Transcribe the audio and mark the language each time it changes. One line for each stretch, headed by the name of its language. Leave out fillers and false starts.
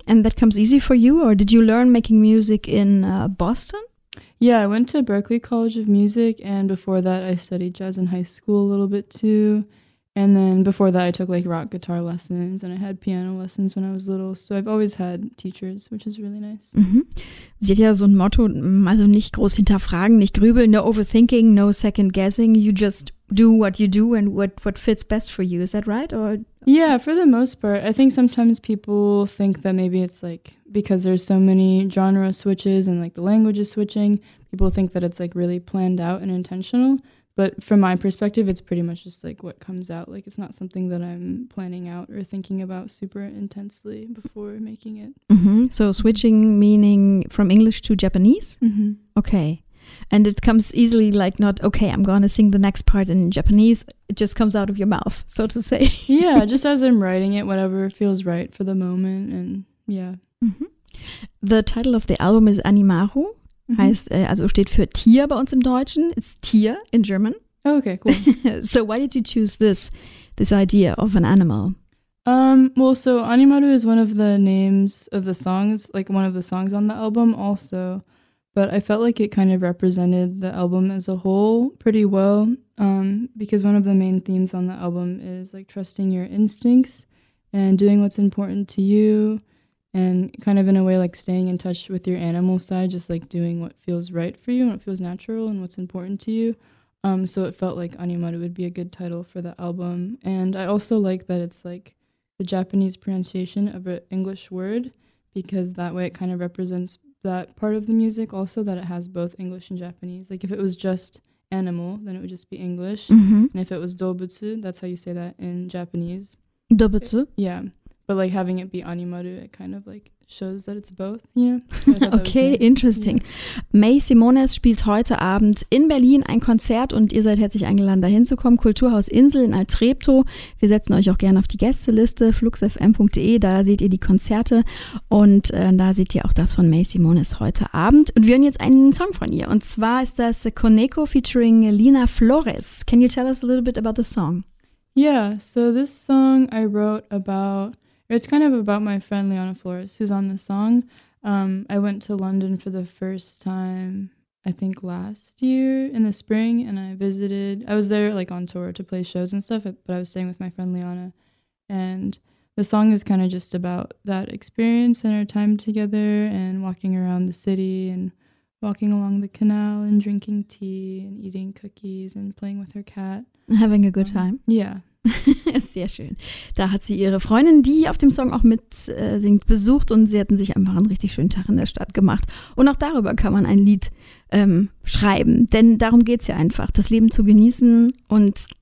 English: And that comes easy for you? Or did you learn making music in Boston? Yeah, I went to Berklee College of Music, and before that I studied jazz in high school a little bit too. And then before that I took like rock guitar lessons and I had piano lessons when I was little. So I've always had teachers, which is really nice. Mm-hmm.
German: Sie hat ja so ein Motto, also nicht groß hinterfragen, nicht grübeln,
English: no overthinking, no second guessing. You just do what you do and what fits best for you. Is that right? Or yeah, for the most part. I think sometimes people think that maybe it's like because there's so many genre switches and like the language is switching, people think that it's like really planned out and intentional. But from my perspective, it's pretty much just like what comes out. Like, it's not something that I'm planning out or thinking about super intensely before making it. Mm-hmm. So switching meaning from English to Japanese? Mm-hmm. Okay. And it comes easily, like not, okay, I'm going to sing the next part in Japanese. It just comes out of your mouth, so to say. Yeah, just as I'm writing it, whatever feels right for the moment. And yeah. Mm-hmm. The title of the album is Animaru.
German: Heißt, also steht für Tier bei uns im Deutschen.
English: It's Tier in German. Okay, cool. So why did you choose this idea of an animal? Well, so Animaru is one of the names of the songs, like one of the songs on the album also. But I felt like it kind of represented the album as a whole pretty well. Because one of the main themes on the album is like trusting your instincts and doing what's important to you. And kind of in a way, like staying in touch with your animal side, just like doing what feels right for you and what feels natural and what's important to you. So it felt like Animaru would be a good title for the album. And I also like that it's like the Japanese pronunciation of an English word, because that way it kind of represents that part of the music also, that it has both English and Japanese. Like if it was just animal, then it would just be English. Mm-hmm. And if it was dobutsu, that's how you say that in Japanese. Dobutsu? Yeah. But like having it be Animaru, it kind of like shows that it's both, you know? Okay, nice. Interesting. Yeah.
German: May Simones spielt heute Abend in Berlin ein Konzert und ihr seid herzlich eingeladen, da hinzukommen. Kulturhaus Insel in Alt-Treptow. Wir setzen euch auch gerne auf die Gästeliste, fluxfm.de, da seht ihr die Konzerte und da seht ihr auch das von May Simones heute Abend. Und wir hören jetzt einen Song von ihr und zwar ist das Koneko featuring Lina Flores.
English: Can you tell us a little bit about the song? Yeah, so this song I wrote about, it's kind of about my friend Leona Flores, who's on the song. I went to London for the first time, I think last year in the spring, and I was there like on tour to play shows and stuff, but I was staying with my friend Leona. And the song is kind of just about that experience and our time together and walking around the city and walking along the canal and drinking tea and eating cookies and playing with her cat. Having a good time. Yeah.
German: Sehr schön. Da hat sie ihre Freundin, die auf dem Song auch mit singt, besucht und sie hatten sich einfach einen richtig schönen Tag in der Stadt gemacht. Und auch darüber kann man ein Lied schreiben, denn darum geht es ja einfach, das Leben zu genießen und das, was man gut findet, auch auszudrücken und zu teilen. May Simones